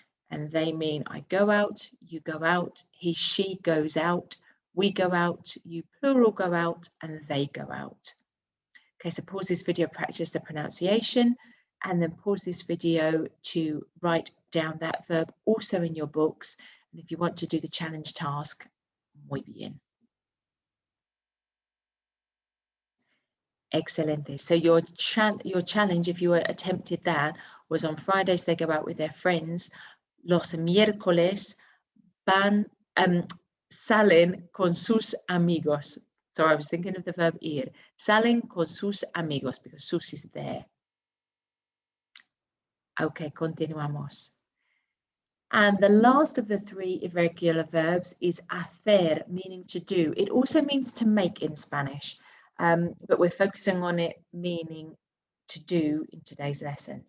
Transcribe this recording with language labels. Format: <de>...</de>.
<en>And they mean I go out, you go out, he, she goes out, we go out, you plural go out, and they go out. Okay, so pause this video, practice the pronunciation, and then pause this video to write down that verb also in your books. And if you want to do the challenge task,</en> <es>muy bien. Excelente.</es> <en>So your challenge, if you attempted that, was on Fridays they go out with their friends.</en> <es>Los miércoles salen con sus amigos.</es> <en>So I was thinking of the verb ir.</en> <es>Salen con sus amigos,</es> <en>because sus is there. Okay,</en> <es>continuamos.</es> <en>And the last of the three irregular verbs is hacer, meaning to do. It also means to make in Spanish, but we're focusing on it meaning to do in today's lesson.</en>